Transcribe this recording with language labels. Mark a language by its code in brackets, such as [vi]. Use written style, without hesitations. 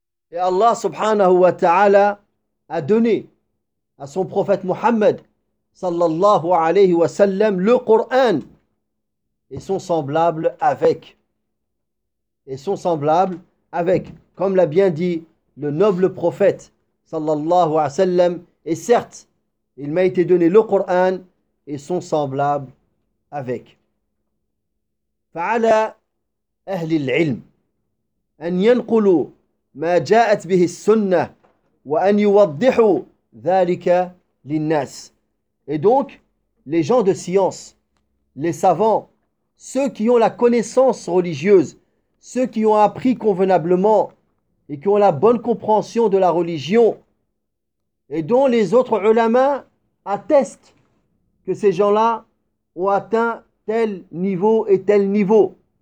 [fr] Et Allah subhanahu wa ta'ala a donné à son prophète Muhammad sallallahu alayhi wa sallam le Coran et son semblable avec. Et son semblable avec. Comme l'a bien dit le noble prophète sallallahu alayhi wa sallam, et certes, il m'a été donné le Coran et son semblable avec. [ar] Fa'ala ahli al-ilm an yanqulu ما جاءت به السنة وأن يوضحوا ذلك للناس. [fr] Et donc, les gens de science, les savants, ceux qui ont la connaissance religieuse, ceux qui ont appris convenablement et qui ont la bonne compréhension de la religion, et dont les autres ulama attestent que ces gens-là ont atteint tel niveau et tel niveau.